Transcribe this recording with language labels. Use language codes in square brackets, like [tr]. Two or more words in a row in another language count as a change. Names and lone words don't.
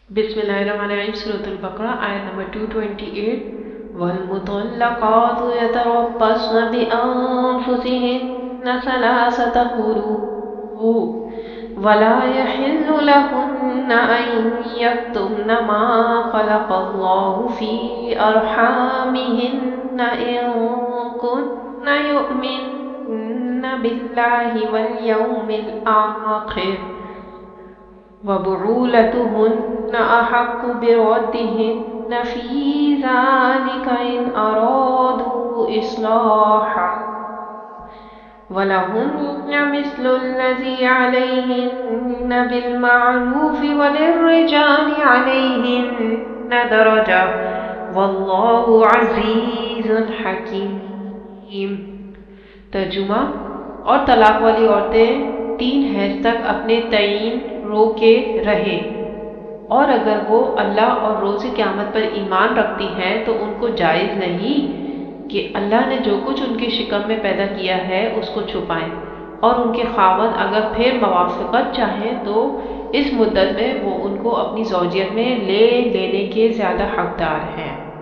[ar] بسم الله الرحمن الرحيم سورة البقرة [ur] آیت نمبر [ar] 228 والمطلقات يتربصن بأنفسهن ثلاثة قروء ولا يحل لهن أن يكتمن ما خلق الله في أرحامهن إن كن يؤمن بالله واليوم الآخر وبعولتهن أحق بردهن في ذلك إن أرادوا إصلاحا ولهن مثل الذي عليهن بالمعروف وللرجال عليهن درجة والله عزيز حكيم. [ur] तर्जुमा। اور طلاق والی عورتیں 3 حیض تک اپنے تئیں روکے رہے اور اگر وہ اللہ اور روز قیامت پر ایمان رکھتی ہیں تو ان کو جائز نہیں کہ اللہ نے جو کچھ ان کے شکم میں پیدا کیا ہے اس کو چھپائیں اور ان کے خاوند اگر پھر موافقت چاہیں تو اس مدت میں وہ ان کو اپنی زوجیت میں لینے کے زیادہ حقدار ہیں.